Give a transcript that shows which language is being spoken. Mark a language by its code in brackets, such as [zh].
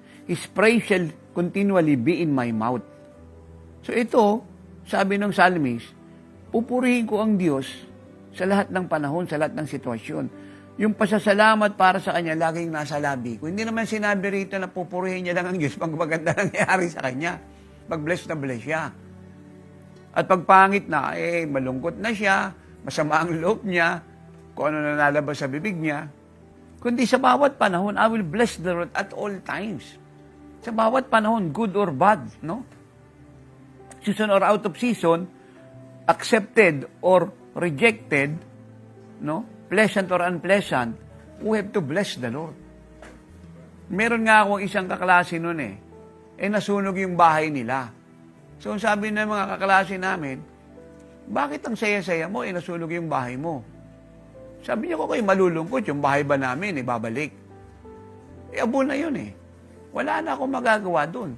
[en] His praise shall continually be in my mouth. [tl] So ito, sabi ng psalmist, pupurihin ko ang Diyos sa lahat ng panahon, sa lahat ng sitwasyon. Yung pasasalamat para sa Kanya, laging nasa labi ko. Hindi naman sinabi rito na pupurihin niya lang ang Diyos pag maganda nangyayari sa Kanya. Pag bless na bless siya. At pag pangit na, malungkot na siya, masama ang loob niya, kung ano na nalabas sa bibig niya. Kundi sa bawat panahon, [en] I will bless the Lord at all times. [tl] Sa bawat panahon, [en] good or bad, [tl] no? [en] Season or out of season, accepted or rejected, no? Pleasant or unpleasant, we have to bless the Lord. [tl] Meron nga akong isang kaklase noon nasunog yung bahay nila. So sabi ng mga kaklase namin, bakit ang saya-saya mo, nasunog yung bahay mo? Sabi niya ko kayo malulungkot, yung bahay ba namin, babalik. Abo na yun Wala na akong magagawa doon.